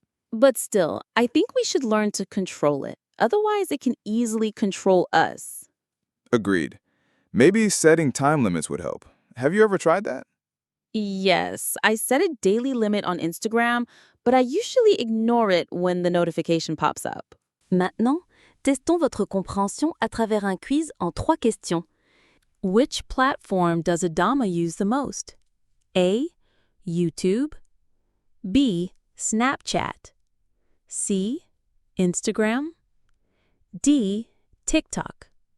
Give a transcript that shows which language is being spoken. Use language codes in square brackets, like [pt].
[en] But still, I think we should learn to control it. Otherwise, it can easily control us. Agreed. Maybe setting time limits would help. Have you ever tried that? Yes, I set a daily limit on Instagram, but I usually ignore it when the notification pops up. [fr] Maintenant, testons votre compréhension à travers un quiz en 3 questions. [en] Which platform does Adama use the most? A. YouTube. B. Snapchat. C. Instagram. D. TikTok.